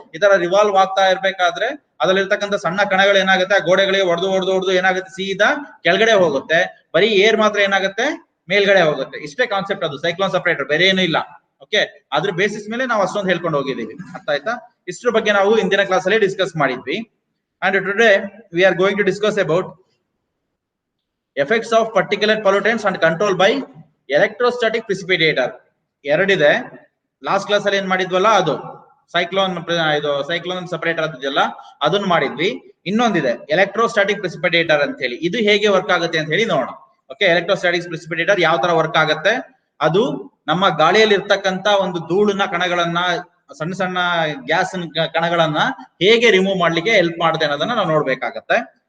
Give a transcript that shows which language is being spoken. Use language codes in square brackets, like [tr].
[kn] ಈ ತರ ರಿವಾಲ್ವ್ ಆಗ್ತಾ ಇರ್ಬೇಕಾದ್ರೆ ಅದ್ರಲ್ಲಿರ್ತಕ್ಕಂಥ ಸಣ್ಣ ಕಣಗಳು ಏನಾಗುತ್ತೆ, ಆ ಗೋಡೆಗಳಿಗೆ ಹೊಡೆದು ಏನಾಗುತ್ತೆ, ಸೀದಾ ಕೆಳಗಡೆ ಹೋಗುತ್ತೆ. ಬರೀ ಏರ್ ಮಾತ್ರ ಏನಾಗುತ್ತೆ, ಮೇಲ್ಗಡೆ ಹೋಗುತ್ತೆ. ಇಷ್ಟೇ ಕಾನ್ಸೆಪ್ಟ್ ಅದು ಸೈಕ್ಲೋನ್ ಸಪರೇಟರ್, ಬೇರೆ ಏನೂ ಇಲ್ಲ. ಓಕೆ, ಅದ್ರ ಬೇಸಿಸ್ ಮೇಲೆ ನಾವು ಅಷ್ಟೊಂದು ಹೇಳ್ಕೊಂಡು ಹೋಗಿದ್ದೀವಿ. ಅರ್ಥ ಆಯ್ತಾ? ಇಷ್ಟ್ರ ಬಗ್ಗೆ ನಾವು ಇಂದಿನ ಕ್ಲಾಸ್ ಅಲ್ಲಿ ಡಿಸ್ಕಸ್ ಮಾಡಿದ್ವಿ. [en] And today we are going to discuss about effects of particulate pollutants and control by electrostatic precipitator. [kn] ಎರಡಿದೆ. ಲಾಸ್ಟ್ ಕ್ಲಾಸ್ ಅಲ್ಲಿ ಏನ್ ಮಾಡಿದ್ವಲ್ಲ ಅದು ಸೈಕ್ಲೋನ್ ಸಪರೇಟರ್ ಅದೆಲ್ಲ ಅದನ್ನ ಮಾಡಿದ್ವಿ. ಇನ್ನೊಂದಿದೆ ಎಲೆಕ್ಟ್ರೋಸ್ಟಾಟಿಕ್ ಪ್ರೆಸಿಪಿಟೇಟರ್ ಅಂತ ಹೇಳಿ. ಇದು ಹೇಗೆ ವರ್ಕ್ ಆಗುತ್ತೆ ಅಂತ ಹೇಳಿ ನೋಡೋಣ. ಓಕೆ, ಎಲೆಕ್ಟ್ರೋಸ್ಟಾಟಿಕ್ ಪ್ರೆಸಿಪಿಟೇಟರ್ ಯಾವ ತರ ವರ್ಕ್ ಆಗುತ್ತೆ, ಅದು ನಮ್ಮ ಗಾಳಿಯಲ್ಲಿ ಇರ್ತಕ್ಕಂತ ಒಂದು ಧೂಳಿನ ಕಣಗಳನ್ನ, ಸಣ್ಣ ಗ್ಯಾಸ್ ಕಣಗಳನ್ನ ಹೇಗೆ ರಿಮೂವ್ ಮಾಡ್ಲಿಕ್ಕೆ ಹೆಲ್ಪ್ ಮಾಡುತ್ತೆ ಅನ್ನೋದನ್ನ ನಾವು ನೋಡ್ಬೇಕಾಗತ್ತೆ.